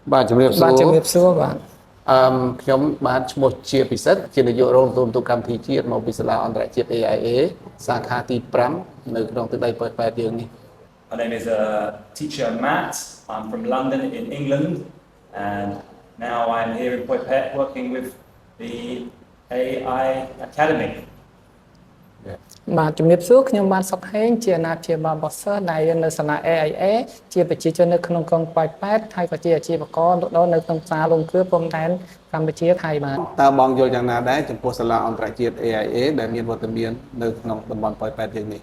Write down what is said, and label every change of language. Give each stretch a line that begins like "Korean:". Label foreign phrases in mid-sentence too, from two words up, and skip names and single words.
Khmer: បាទជំរាបសួរ បាទជំរាបសួរបាទ ខ្ញុំបាទឈ្មោះជាពិសិដ្ឋជានាយករងទូកម្មវិធីជាតិមកពីសាលាអន្តរជាតិ AIA សាខាទី5នៅក្នុងទឹកដីប៉ោយប៉ែតយើងនេះ
English: My name is teacher Matt. I'm from London in England, and now I'm here in Poi Phet working with the AI Academy.
Khmer: បាទជំរាបសួរខ្ញុំបានសុកហេងជាអាណាព្យាបាលរបស់សិស្សដែលនៅសាលា AIA ជាប្រជាជននៅក្នុងក្រុងប៉ោយប៉ែតហើយក៏ជាអាជីវករលក់ដូរនៅក្នុងផ្សារលំគ្រឿព្រំដែនកម្ពុជាថៃបាទ តើបងយល់យ៉ាងណាដែរចំពោះសាលាអន្តរជាតិ AIA ដែលមានវត្តមាននៅក្នុងតំបន់ប៉ោយប៉ែតយើងនេះ